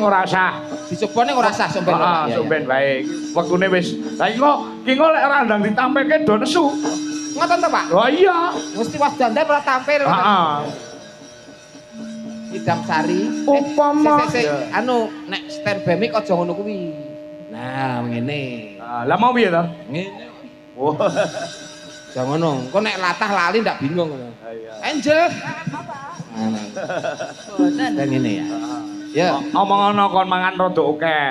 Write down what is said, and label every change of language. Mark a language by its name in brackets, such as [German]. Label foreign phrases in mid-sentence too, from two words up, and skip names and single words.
[Javanese] Ning ora usah. Dicoba ning ora sah somben. Heeh, sumben bae. Wektune wis. Lah iki kok lek ora ndang ditampilke do nesu. Ngoten to, Pak? Lah iya. Mesti was dandan ora tampil. Heeh. Nyidam Sari. Upama Anu nek [English] stand by mic [Javanese] aja ngono kuwi. Nah, ngene. lah mau piye to? Ngene. Oh. Aja ngono. Engko nek latah lali ndak bingung ngono. Angel. Boten. Dan ngene ya. Ya, Omong-omong kon mangan rada akeh.